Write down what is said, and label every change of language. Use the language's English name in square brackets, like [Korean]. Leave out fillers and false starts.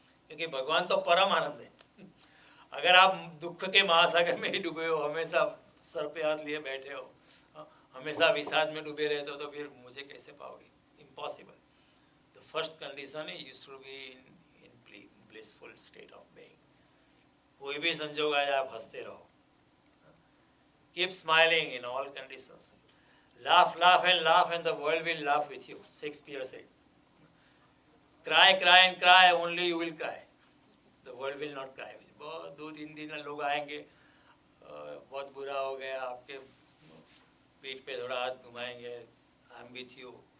[Hindi] क्योंकि भगवान तो परम आनंद है. अगर आप दुख के महासागर में ही डूबे हो, हमेशा सर पे हाथ लिए बैठे हो, हमेशा विषाद में डूबे रहते हो तो फिर मुझे कैसे पाओगे? इम्पॉसिबल. [English] The first condition है you should be in blissful state of being. [Hindi] कोई भी संजोग आए आप हंसते रहो. [English] Keep smiling in all conditions. Laugh and the world will laugh with you. Shakespeare said. Cry and cry, only you will cry. The world will not cry with you. [Hindi] बहुत 2-3 दिन लोग आएंगे, बहुत बुरा हो गया, आपके पीठ पे थोड़ा हाथ घुमाएंगे, [English] I am with you.